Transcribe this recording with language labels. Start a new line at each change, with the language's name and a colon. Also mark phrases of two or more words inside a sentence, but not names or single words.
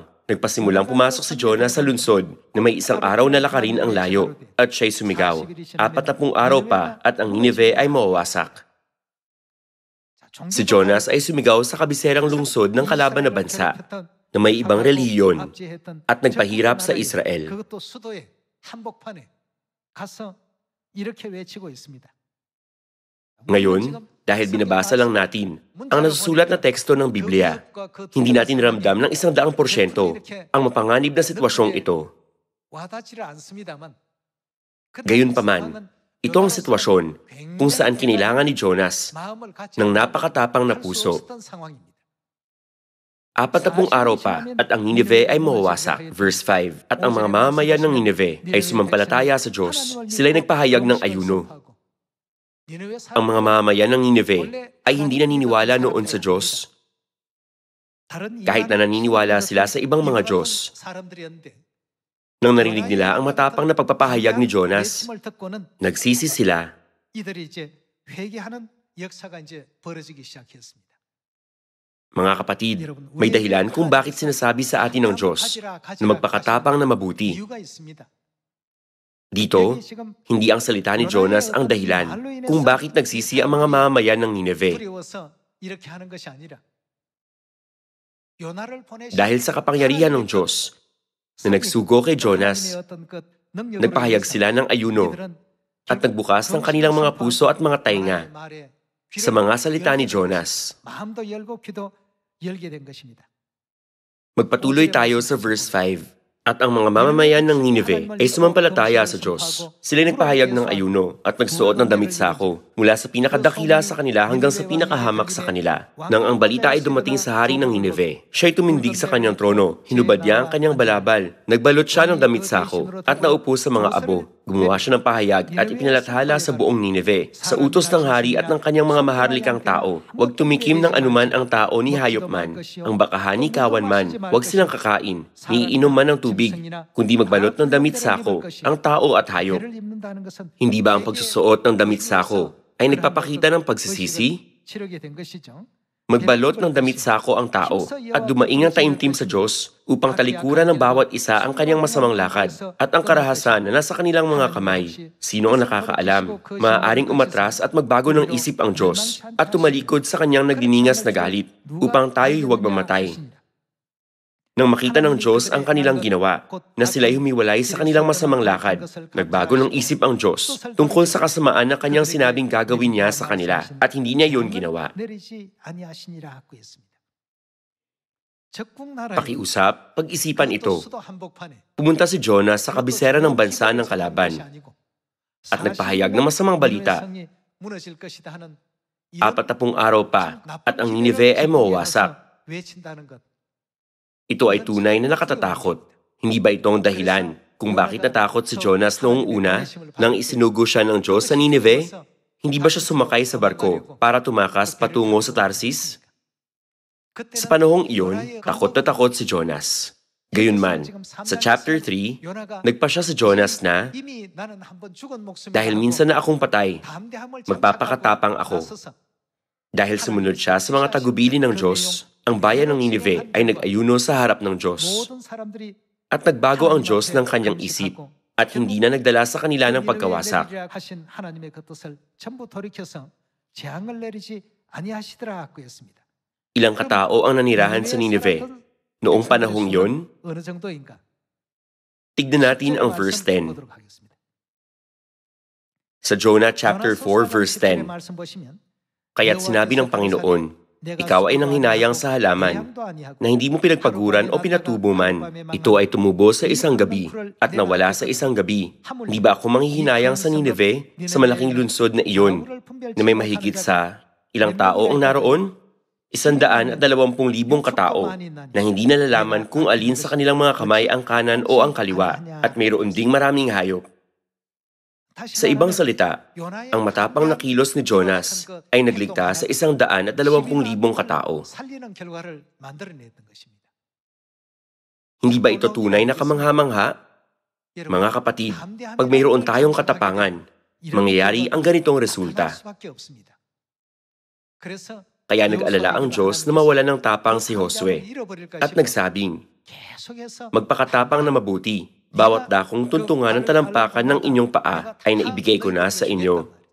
Filipino: Nagpasimulang pumasok si Jonas sa lungsod na may 1 araw na lakarin ang layo, at siya'y sumigaw, 40 araw pa at ang Nineve ay mawawasak. Si Jonas ay sumigaw sa kabiserang lungsod ng kalaban na bansa na may ibang relihiyon at nagpahirap sa Israel.
Korean: 그것도 수도의 한복판에 가서 이렇게 외치고 있습니다.
Filipino: Ngayon, dahil binabasa lang natin ang nasusulat na teksto ng Biblia, hindi natin ramdam ng 100% ang mapanganib na sitwasyong ito.
Korean: 와닿지를 않습니다만
Filipino: Gayunpaman, ito ang sitwasyon kung saan kinailangan ni Jonas
Korean: 마음을 같이
Filipino: ng napakatapang na
Korean: 할 수
Filipino: puso.
Korean: 없었던 상황입니다.
Filipino: 40 araw pa at ang Nineve ay mawawasak. Verse 5, at ang mga mamamayan ng Nineve ay sumampalataya sa Diyos. Sila'y nagpahayag ng ayuno. Ang mga mamamayan ng Nineve ay hindi naniniwala noon sa Diyos. Kahit na naniniwala sila sa ibang mga Diyos. Nang narinig nila ang matapang na pagpapahayag ni Jonas, nagsisi sila.
Korean: 이들이 이제 회개하는 역사가 이제 벌어지기 시작했습니다.
Filipino: Mga kapatid, may dahilan kung bakit sinasabi sa atin ng Diyos na magpakatapang na mabuti.
Korean: 이유가 있습니다.
Filipino: Dito, hindi ang salita ni Jonas ang dahilan kung bakit nagsisi ang mga mamamayan ng Nineve.
Korean: 두려워서 이렇게 하는 것이 아니라 요나를 보내신
Filipino: Dahil sa kapangyarihan ng Diyos na nagsugo kay Jonas, nagpahayag sila ng ayuno at nagbukas ng kanilang mga puso at mga tainga sa mga salita ni Jonas.
Korean: 마음도 열고 귀도 열게 된 것입니다.
Filipino: Magpatuloy tayo sa verse 5. At ang mga mamamayan ng Nineve ay sumampalataya sa Diyos. Sila'y nagpahayag ng ayuno at nagsuot ng damit sako mula sa pinakadakila sa kanila hanggang sa pinakahamak sa kanila. Nang ang balita ay dumating sa hari ng Nineve, siya'y tumindig sa kanyang trono, hinubad niya ang kanyang balabal, nagbalot siya ng damit sako at naupo sa mga abo. Gumawa siya ng pahayag at ipinalathala sa buong Nineve, sa utos ng hari at ng kanyang mga maharlikang tao. Huwag tumikim ng anuman ang tao ni hayop man, ang bakahan ni kawan man, huwag silang kakain, ni iinom man ng tubig, kundi magbalot ng damit sako ang tao at hayop.
Korean: 죄를 입는다는 것은
Filipino: Hindi ba ang pagsusuot ng damit sako ay nagpapakita ng pagsisisi?
Korean: 치르게 된 것이죠.
Filipino: Magbalot ng damit sako ang tao at dumaing ang taimtim sa Diyos upang talikuran ng bawat isa ang kanyang masamang lakad at ang karahasan na nasa kanilang mga kamay. Sino ang nakakaalam? Maaaring umatras at magbago ng isip ang Diyos at tumalikod sa kanyang nagdiningas na galit upang tayo'y huwag mamatay. Nang makita ng Diyos ang kanilang ginawa, na sila'y humiwalay sa kanilang masamang lakad, nagbago ng isip ang Diyos tungkol sa kasamaan na kanyang sinabing gagawin niya sa kanila at hindi niya yun ginawa.
Korean: 내리지 아니하시니라 하고 있습니다. 적국 나라에
Filipino: Pakiusap, pag-isipan ito.
Korean: 수도 한복판에
Filipino: Pumunta si Jonas sa kabisera ng bansa ng kalaban at nagpahayag ng masamang balita.
Korean: 무너질 것이다 하는
Filipino: 40 araw pa at ang Nineve ay mawawasak.
Korean: 외친다는 것.
Filipino: Ito ay tunay na nakatatakot. Hindi ba ito ang dahilan kung bakit natakot si Jonas noong una nang isinugo siya ng Diyos sa Nineve? Hindi ba siya sumakay sa barko para tumakas patungo sa Tarsis? Sa panahong iyon, takot na takot si Jonas. Gayunman, sa chapter 3, nagpa siya sa Jonas na,
Korean: 이미 나는 한번 죽은 목숨이
Filipino: dahil minsan na akong patay,
Korean: 담대함을
Filipino: magpapakatapang ako. Dahil sumunod siya sa mga tagubili ng Diyos, ang bayan ng Nineve ay nag-ayuno sa harap ng Diyos.
Korean: 모든 사람들이
Filipino: At nagbago ang Diyos ng kanyang isip at hindi na nagdala sa kanila ng pagkawasak.
Korean: 내리라 하신 하나님의 그 뜻을 전부 돌이켜서 재앙을 내리지 아니하시더라 하고 했습니다.
Filipino: Ilang katao ang nanirahan sa Nineve noong panahong yon?
Korean: 어느 정도인가?
Filipino: Tignan natin ang verse 10. Sa Jonah chapter 4 verse 10,
Korean: 말씀 보시면
Filipino: kaya't sinabi ng Panginoon, ikaw ay nanghinayang sa halaman na hindi mo pinagpaguran o pinatubo man. Ito ay tumubo sa isang gabi at nawala sa isang gabi. Hindi ba ako manghihinayang sa Nineve, sa malaking lunsod na iyon, na may mahigit sa ilang tao ang naroon? 120,000 katao na hindi nalalaman kung alin sa kanilang mga kamay ang kanan o ang kaliwa at mayroon ding maraming hayop. Sa ibang salita, ang matapang na kilos ni Jonas ay nagligtas sa 120,000 katao.
Korean: 살리는 결과를 만들어냈던 것입니다.
Filipino: Hindi ba ito tunay na kamangha-mangha? Mga kapatid, pag mayroon tayong katapangan, mangyayari ang ganitong resulta. Kaya nag-alala ang Diyos na mawala ng tapang si Josue at nagsabing, magpakatapang na mabuti, bawat dakong tuntungan ng talampakan ng inyong paa ay naibigay ko na sa inyo.